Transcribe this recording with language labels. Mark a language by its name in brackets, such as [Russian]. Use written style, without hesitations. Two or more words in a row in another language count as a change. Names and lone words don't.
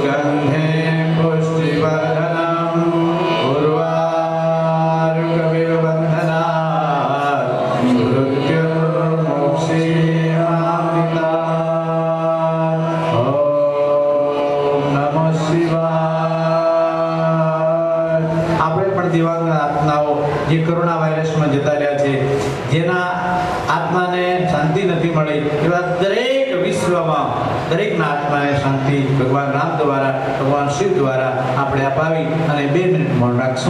[Sanskrit] वन्दे पुष्टिवर्धनम् उर्वारुकमिव बन्धनात् मृत्युर्मुक्षीयमामृतात्। ॐ नमः शिवाय। [Gujarati] આપણે પણ દિવ્યાંગ આત્માઓ જે કોરોના વાયરસમાં જતા રહ્યા છે, જેના આત્માને શાંતિ નથી મળી, એવા દરેક વિશ્વમાં દરેકના આત્માને શાંતિ ભગવાન રામ દ્વારા, ભગવાન શિવ દ્વારા આપણે અપાવી અને 2 મિનિટ મૌન રાખશું.